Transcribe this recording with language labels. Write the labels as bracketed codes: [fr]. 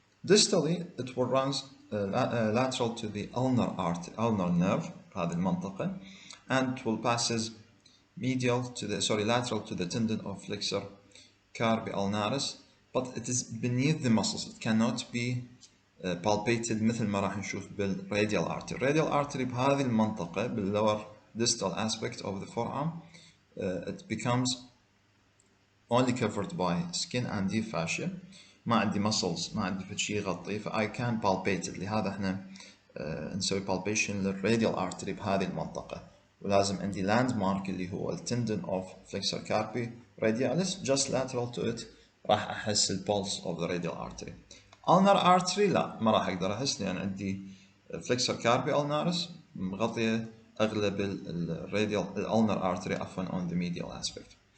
[en] Distally, it will runs lateral to the ulnar nerve, [ar] هذه المنطقة, [en] and will passes lateral to the tendon of flexor carpi ulnaris, but it is beneath the muscles. It cannot be palpated [ar] مثل ما راح نشوف [en] بالradial artery. Radial artery [ar] بهذه المنطقة [en] بالlower distal aspect of the forearm, it becomes only covered by skin and deep fascia. [ar] ما عندي muscles، ما عندي شيء يغطيه، ف [en] I can palpate it. [ar] لهذا احنا نسوي [en] palpation للradial artery [ar] بهذه المنطقة، ولازم عندي [en] landmark [ar] اللي هو التندن [en] of flexor carpi radialis just lateral to it، [ar] راح احس [en] البulse of the radial artery. [ar] ulnar artery لا، ما راح اقدر احس لان عندي flexor carpi ulnaris مغطية اغلب الراديال ulnar artery عفوا [en] on the medial aspect.